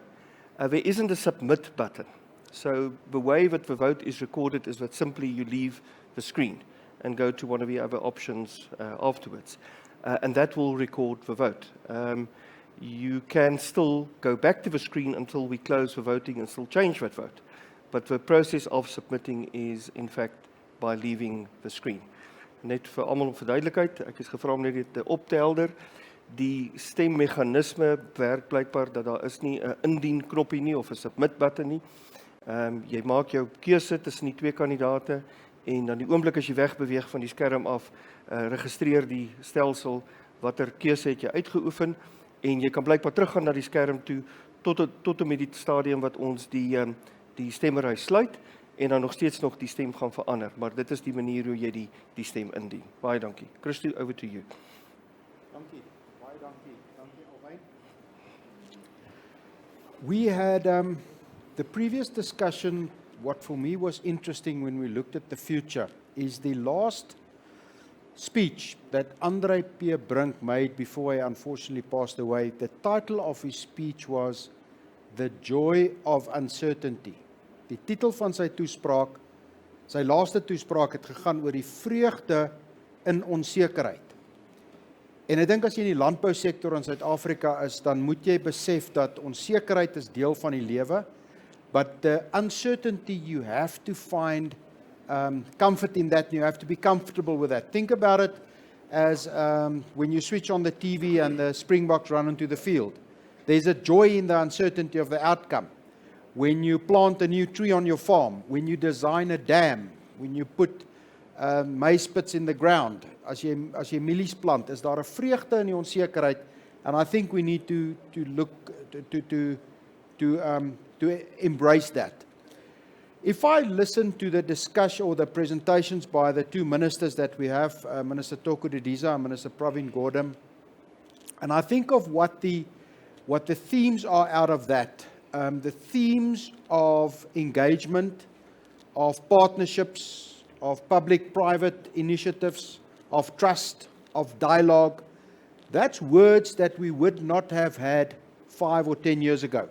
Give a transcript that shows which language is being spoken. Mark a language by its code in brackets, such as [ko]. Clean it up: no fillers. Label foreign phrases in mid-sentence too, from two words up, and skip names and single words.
[en] There isn't a submit button. So the way that the vote is recorded is that simply you leave the screen and go to one of the other options afterwards. And that will record the vote. You can still go back to the screen until we close the voting and still change that vote. But the process of submitting is in fact by leaving the screen. [af] Net vir almal om verduidelikheid, ek is gevra om net dit op te helder. Die stemmeganisme werk blykbaar dat daar is nie 'n indien knoppie nie of 'n [en] submit button [af] nie. Jy maak jou keuse tussen die twee kandidate en dan die oomblik as jy wegbeweeg van die skerm af, registreer die stelsel watter keuse het jy uitgeoefen en jy kan blykbaar teruggaan na die skerm toe tot en met die stadium wat ons die stemmery sluit en dan nog steeds nog die stem gaan verander, maar dit is die manier hoe jy die stem indien. Baie dankie. Christo, [en] over to you. [af] Dankie. Baie dankie. Dankie Alwyn. [en] We had the previous discussion. What for me was interesting when we looked at the future is the last speech that Andre Pierre Brink made before he unfortunately passed away. The title of his speech was The Joy of Uncertainty. [af] Die titel van sy toespraak, sy laaste toespraak het gegaan oor die vreugde in onsekerheid. En ek dink as jy in die landbousektor in Suid-Afrika is, dan moet jy besef dat onsekerheid is deel van die lewe, [en] but the uncertainty you have to find comfort in that, and you have to be comfortable with that. Think about it as when you switch on the TV and the Springboks run into the field. There's a joy in the uncertainty of the outcome. When you plant a new tree on your farm, when you design a dam, when you put maize pits in the ground, [af] as jy mielies plant, is daar 'n vreugde in die onsekerheid, [en] and I think we need to look to embrace that. If I listen to the discussion or the presentations by the two ministers that we have, Minister Thoko Didiza and Minister Pravin Gordhan, and I think of what the themes are out of that, the themes of engagement, of partnerships, of public-private initiatives, of trust, of dialogue, that's words that we would not have had 5 or 10 years ago.